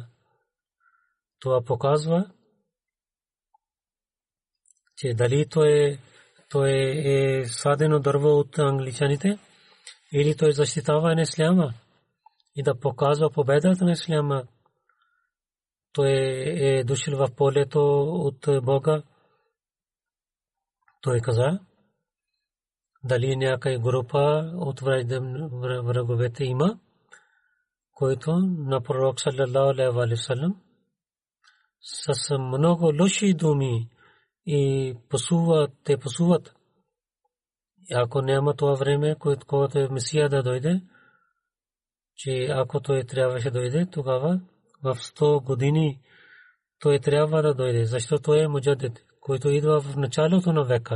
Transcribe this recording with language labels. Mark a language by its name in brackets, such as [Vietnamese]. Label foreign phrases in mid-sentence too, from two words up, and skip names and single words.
[Bulgarian] Това показва, че дали той е садено дърво от англичаните, или той защитава на исляма и да показва победата на исляма. Той е дошъл в полето от Бога. Той каза, дали някаква група от враговете има, който на пророк [Arabic] صلى الله عليه وسلم [Bulgarian] с много лоши думи и пасуват. Ако няма това време, когато е Месия да дойде, че ако той трябваше да дойде, тогава в 100 години той трябва да дойде, защото той е муджадид, който идва в началото на века.